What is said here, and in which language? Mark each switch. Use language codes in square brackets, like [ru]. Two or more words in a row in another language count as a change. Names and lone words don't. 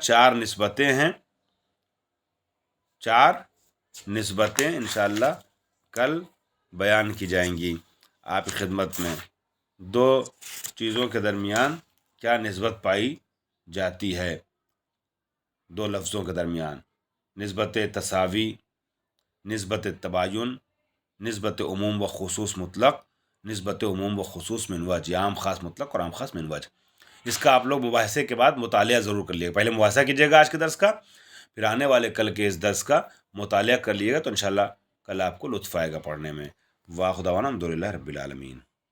[ur] 4 نسبتیں ہیں، 4 نسبتیں انشاءاللہ کل بیان کی جائیں گی آپ کی خدمت میں. 2 چیزوں کے درمیان کیا نسبت پائی جاتی ہے، 2 لفظوں کے درمیان. نسبت تساوی، نسبت تباین، نسبت عموم و خصوص مطلق، نسبت عموم و خصوص من وجہ، عام خاص مطلق اور عام خاص من وجہ. اس کا آپ لوگ مباحثے کے بعد مطالعہ ضرور کر لیے گا. پہلے مباحثہ کیجیے گا آج کے درس کا، پھر آنے والے کل کے اس درس کا مطالعہ کر لیے گا، تو انشاءاللہ کل آپ کو لطف آئے گا پڑھنے میں. [ar] واخر دعوانا الحمدللہ رب العالمین.